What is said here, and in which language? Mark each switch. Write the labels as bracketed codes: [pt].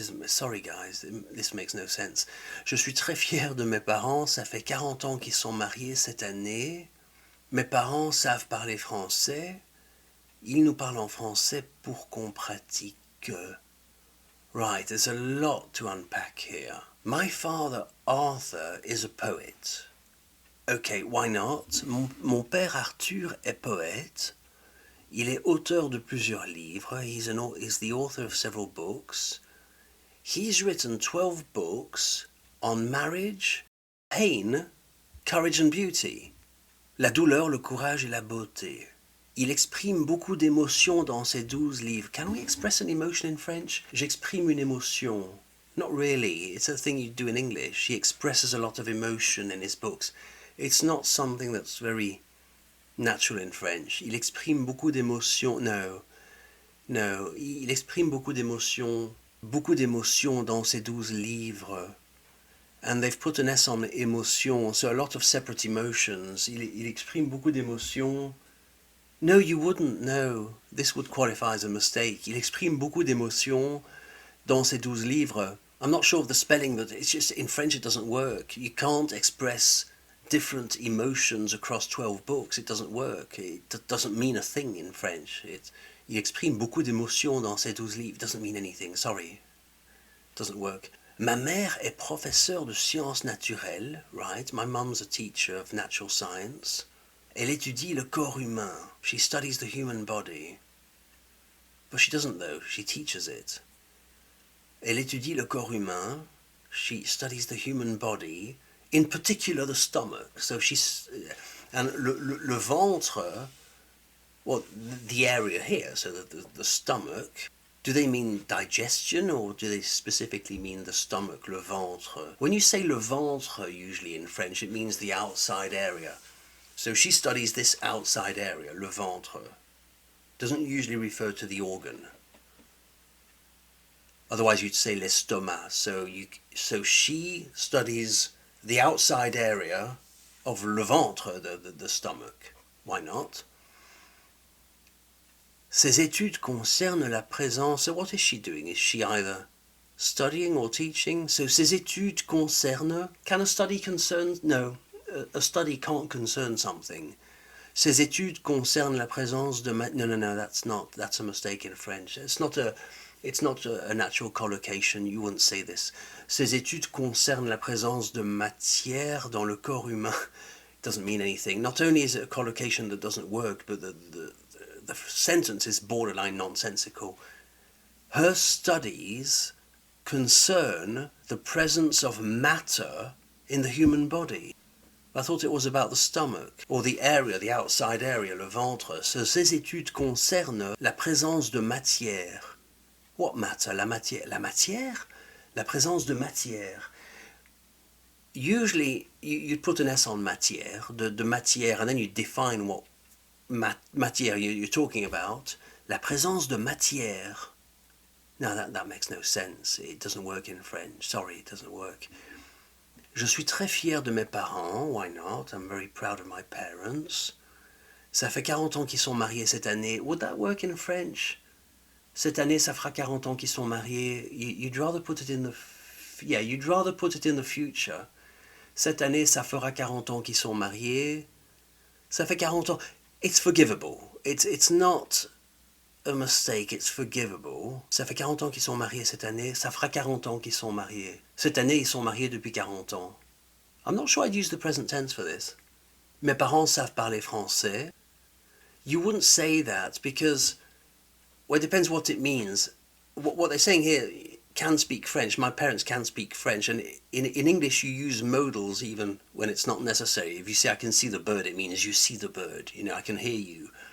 [en] Sorry guys, this makes no sense. [fr] Je suis très fier de mes parents, ça fait 40 ans qu'ils sont mariés cette année. Mes parents savent parler français. Ils nous parlent en français pour qu'on pratique. [en] Right, there's a lot to unpack here. My father, Arthur, is a poet. Okay, why not? [fr] Mon père Arthur est poète. Il est auteur de plusieurs livres. [en] He's the author of several books. He's written 12 books on marriage, pain, courage and beauty. [fr] La douleur, le courage et la beauté. Il exprime beaucoup d'émotions dans ces 12 livres. [en] Can we express an emotion in French? [fr] J'exprime une émotion. [en] Not really. It's a thing you do in English. He expresses a lot of emotion in his books. It's not something that's very natural in French. [fr] Il exprime beaucoup d'émotions. No. Il exprime beaucoup d'émotions dans ces 12 livres. [en] And they've put an S on émotion, so a lot of separate emotions. [fr] Il exprime beaucoup d'émotions. [en] No, you wouldn't. No, this would qualify as a mistake. [fr] Il exprime beaucoup d'émotions dans ces 12 livres. [en] I'm not sure of the spelling, but it's just in French it doesn't work. You can't express different emotions across 12 books. It doesn't work. It doesn't mean a thing in French. [fr] Il exprime beaucoup d'émotions dans ces 12 livres. [en] It doesn't mean anything. Sorry. It doesn't work. [fr] Ma mère est professeure de sciences naturelles, right? [en] My mum's a teacher of natural science. [fr] Elle étudie le corps humain. [en] She studies the human body. But she doesn't though. She teaches it. [fr] Elle étudie le corps humain. [en] She studies the human body. In particular, the stomach. So she's... And le ventre... Well, the area here, so the stomach... Do they mean digestion or do they specifically mean the stomach, le ventre? When you say le ventre, usually in French, it means the outside area. So she studies this outside area, le ventre. Doesn't usually refer to the organ. Otherwise you'd say l'estomac. So she studies the outside area of le ventre, the stomach. Why not? [fr] Ses études concernent la présence. [en] So what is she doing? Is she either studying or teaching? [fr] So ses études concernent. [en] Can a study concern? No. A study can't concern something. [fr] Ses études concernent la présence de... [en] No, that's a mistake in French. It's not a natural collocation. You wouldn't say this. [fr] Ses études concernent la présence de matière dans le corps humain. [en] It doesn't mean anything. Not only is it a collocation that doesn't work, but the sentence is borderline nonsensical. Her studies concern the presence of matter in the human body. I thought it was about the stomach, or the area, the outside area, le ventre. [fr] So, ces études concernent la présence de matière. [en] What matter? [fr] La matière. La matière? La présence de matière. [en] Usually, you'd put an S on matière, de matière, and then you define what matière you're talking about. [fr] La présence de matière. [en] No, that makes no sense. It doesn't work in French. Sorry, it doesn't work. [fr] Je suis très fier de mes parents. [en] Why not? I'm very proud of my parents. [fr] Ça fait 40 ans qu'ils sont mariés cette année. [en] Would that work in French? [fr] Cette année, ça fera 40 ans qu'ils sont mariés. [en] You'd rather put it in the... Yeah, you'd rather put it in the future. [fr] Cette année, ça fera 40 ans qu'ils sont mariés. Ça fait 40 ans. [en] It's forgivable. It's not a mistake, it's forgivable. [fr] Ça fait 40 ans qu'ils sont mariés cette année. Ça fera 40 ans qu'ils sont mariés. Cette année, ils sont mariés depuis 40 ans. [en] I'm not sure I'd use the present tense for this. [fr] Mes parents savent parler français. [en] You wouldn't say that because, well, it depends what it means. What they're saying here, can speak French. My parents can speak French. And in English, you use modals even when it's not necessary. If you say, I can see the bird, it means you see the bird. You know, I can hear you.